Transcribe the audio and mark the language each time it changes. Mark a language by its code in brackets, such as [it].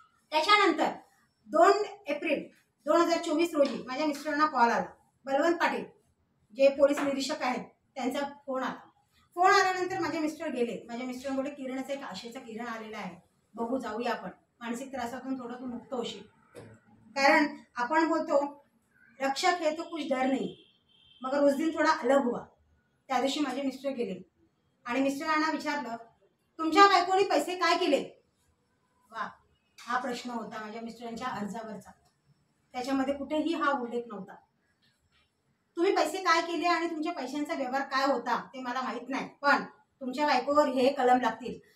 [mr] त्याच्यानंतर 2 एप्रिल 2024 रोजी माझ्या मिस्टरांना कॉल आला. बलवंत पाटील जे पोलीस निरीक्षक आहेत त्यांचा फोन आल्यानंतर माझे मिस्टर गेले. माझ्या मिस्टर बोलले किरणचा एक आशेचा किरण आलेला आहे, बघू जाऊया आपण, मानसिक त्रासातून थोडं तू मुक्त होशील. कारण आपण बोलतो [hi] रक्षक है तो कुछ डर नहीं मगर उस दिन थोडा अलग हुआ. [mr] त्या दिवशी माझे मिस्टर गेले आणि मिस्टरांना विचारलं तुमच्या बायकोनी पैसे काय केले. वा, हा प्रश्न होता माझ्या मिस्टरांच्या अर्जावरचा. त्याच्यामध्ये कुठेही हा उल्लेख नव्हता. तुम्ही पैसे काय केले आणि तुमच्या पैशांचा व्यवहार काय होता ते मला माहित नाही, पण तुमच्या बायकोवर हे कलम लागतील.